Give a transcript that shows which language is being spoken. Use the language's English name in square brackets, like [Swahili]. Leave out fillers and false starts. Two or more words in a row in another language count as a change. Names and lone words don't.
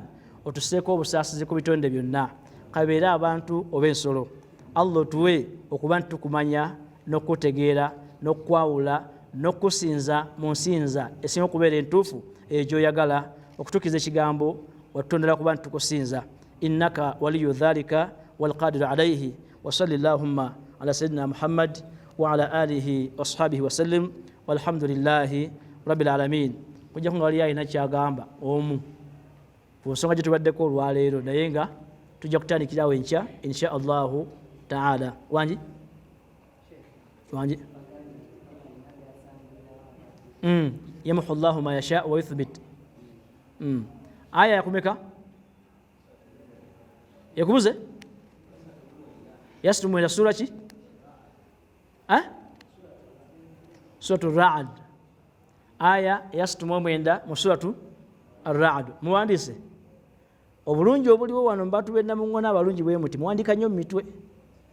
[Ganda] Otuseeko obusaasizi ku bitonde byonna, kabeere abantu oba ensolo. Allah otuwe okuba nti tukumanya n'okutegeera n'okwawula n'okusinza mu nsinza esinga okubeera entuufu egyoyagala, okutukiza ekigambo watutondera kuba nti tukusinza. [Arabic] إنك ولي ذلك والقادر عليه. وصل اللهم على سيدنا محمد وعلى آله وأصحابه وسلم والحمد لله رب العالمين. [Ganda] Kujja kunga wali alina kyagamba omu ku nsonga gye tubaddeko olwaleero, naye nga tujja kutandikirawo enkya [Arabic] إن شاء الله تعالى. [Ganda] Wangi? [Arabic] يمحو الله ما يشاء ويثبت. [Ganda] Aya yakumeka? Yakubuze? Yastumwenda sura ki? Suratu Ra'd. Aya yasitumwenda mu suratu Ar-Ra'd. Muwandiise obulungi obuliwo wano mbatu benna muŋŋona abalungi bwe muti muwandika nnyo mu mitwe.